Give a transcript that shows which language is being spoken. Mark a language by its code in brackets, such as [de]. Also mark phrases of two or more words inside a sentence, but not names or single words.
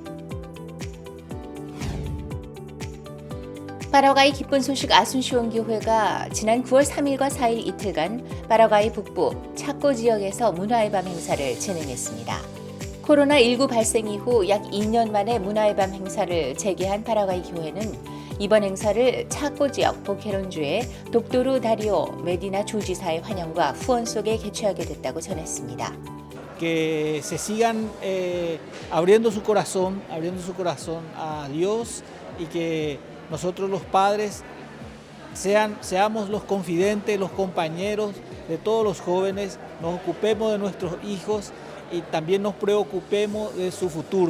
[ko] 파라과이 기쁜 소식 아순시온 교회가 지난 9월 3일과 4일 이틀간 파라과이 북부 차코 지역에서 문화의 밤 행사를 진행했습니다. 코로나19 발생 이후 약 2년 만에 문화의 밤 행사를 재개한 파라과이 교회는 이번 행사를 차코 지역 보케론주의 독도르 다리오 메디나 주지사의 환영과 후원 속에 개최하게 됐다고 전했습니다. [es] Que se sigan abriendo su corazón a Dios y que nosotros los padres seamos los confidentes, los compañeros de todos los jóvenes, nos ocupemos de nuestros hijos y también nos preocupemos de su futuro.